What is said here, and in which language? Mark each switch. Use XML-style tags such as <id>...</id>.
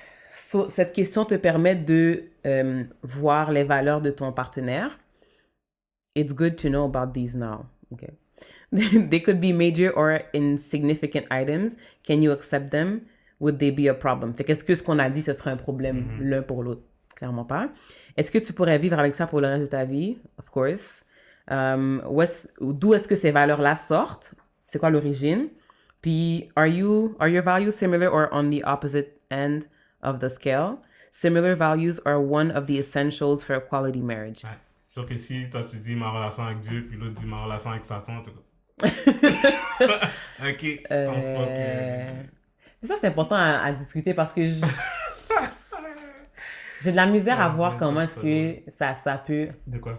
<fr>Cette question te permet de voir les valeurs de ton partenaire.</fr> <en>It's good to know about these now. Okay. They could be major or insignificant items. Can you accept them? Would they be a problem?</en> <fr>Fait qu'est-ce que ce qu'on a dit, ce serait un problème l'un pour l'autre? Clairement pas. Est-ce que tu pourrais vivre avec ça pour le reste de ta vie?</fr> <en>Of course.</en> <fr>D'où est-ce que ces valeurs-là sortent? C'est quoi l'origine? Puis,</fr> <en>are your values similar or on the opposite end of the scale? Similar values are one of the essentials for a quality marriage.</en> <fr>Ouais. C'est sûr que si toi tu dis ma relation avec Dieu, puis l'autre dit ma relation avec Satan, t'es comme. Ok, je pense pas que. Mais ça, c'est important à discuter parce que j'ai de la misère à voir comment est-ce que ça peut De quoi?</fr>